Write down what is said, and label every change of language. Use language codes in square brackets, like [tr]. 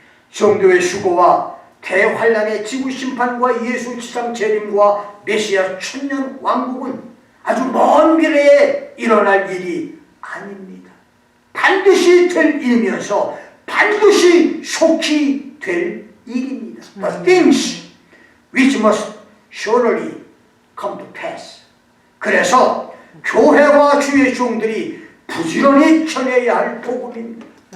[ko] 성도의 휴거와 대환란의 지구 심판과 예수 지상 재림과 메시아 천년 왕국은 아주 먼 미래에 일어날 일이 아닙니다. 반드시 될 일이면서 반드시 속히 될 일입니다. [en] But things which must surely come to pass. [ko] 그래서 교회와 주의 종들이 부지런히 전해야 할 복음입니다.